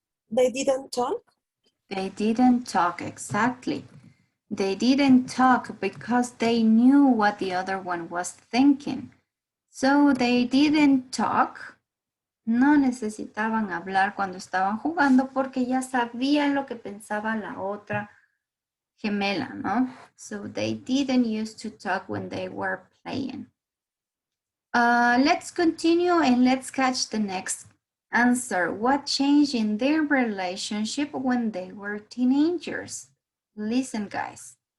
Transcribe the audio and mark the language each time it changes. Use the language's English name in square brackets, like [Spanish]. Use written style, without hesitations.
[English] They didn't talk? They didn't talk, exactly. They didn't talk because they knew what the other one was thinking. So they didn't talk. [Spanish] No necesitaban hablar cuando estaban jugando porque ya sabían lo que pensaba la otra gemela, ¿no? [English] So they didn't used to talk when they were playing. Let's continue and let's catch the next answer. What changed in their relationship when they were teenagers? Listen, guys.